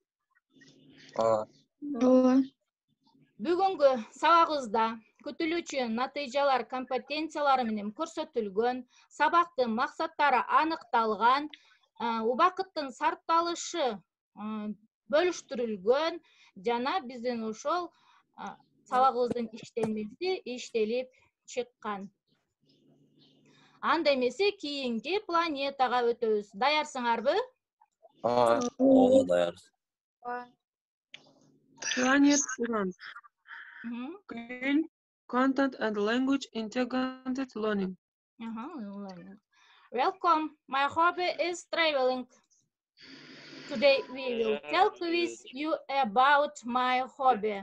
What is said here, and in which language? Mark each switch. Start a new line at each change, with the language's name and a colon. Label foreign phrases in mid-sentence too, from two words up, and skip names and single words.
Kyrgyz: Бүгүнкү сабагыбызда күтүлүүчү натыйжалар компетенциялары менен көрсөтүлгөн, сабактын максаттары аныкталган, убакыттын сарпталышы бөлүштүрүлгөн жана биздин ошол сабагыбыздын иштемеси иштелип чыккан. Анда эмесе кийинки планетага өтөбүз. Даярсыңарбы? Ооба, даярбыз.
English: Planet Уран. Green Content and Language Integrated Learning. Welcome. My hobby is traveling. Today we will talk with you about my hobby.